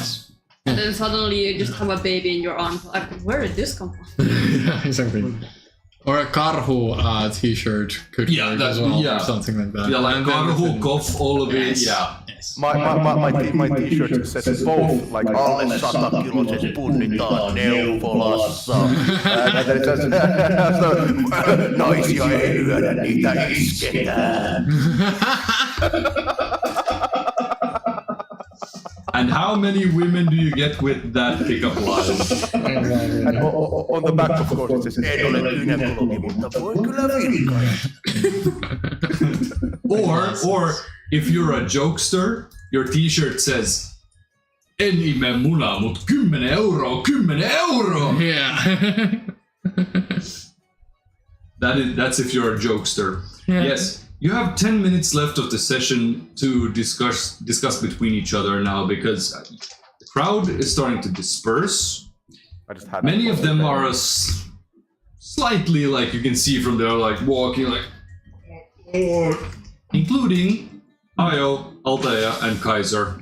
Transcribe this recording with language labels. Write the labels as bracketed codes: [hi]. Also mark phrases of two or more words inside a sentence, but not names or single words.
[en] And then suddenly you just have a baby in your arms. Like, where did this come from? Yeah, exactly. Or a Karhu T-shirt could work as well, or something like that. Yeah, like Karhu, Koff, all of it. Yeah. My T-shirt says both, like [fi] alle 100 kiloiset punnitaan neuvolassa. [en] And then it says, [fi] naisia ei lyödä, niitä isketään. [en] And how many women do you get with that pickup line? And on the back, of course, it says, [fi] en ole gynekologi, mutta voi kyllä virkailla. [en] Or if you're a jokester, your T-shirt says, [fi] en ime muna, mut 10 euroa, 10 euroa! [en] Yeah. That's if you're a jokester. Yeah. Yes. You have 10 minutes left of the session to discuss between each other now, because the crowd is starting to disperse. Many of them are slightly, like you can see from there, like walking, like, including Ayo, Altea, and Kaiser.